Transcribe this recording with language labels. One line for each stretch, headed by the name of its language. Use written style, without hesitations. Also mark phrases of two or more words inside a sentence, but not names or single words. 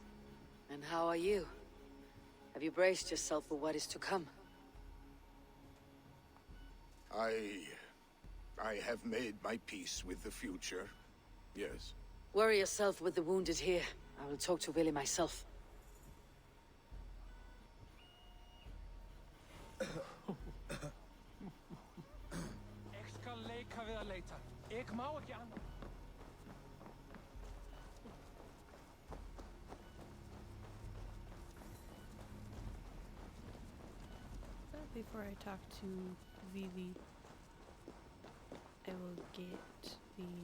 English: And how are you? Have you braced yourself for what is to come? I have made my peace with the future, yes. Worry yourself with the wounded here. I will talk to Willy myself.
Icelandic: Ég skal leika við að leita. Ég má ekki annað.
English: Before I talk to Vivi, I will get the...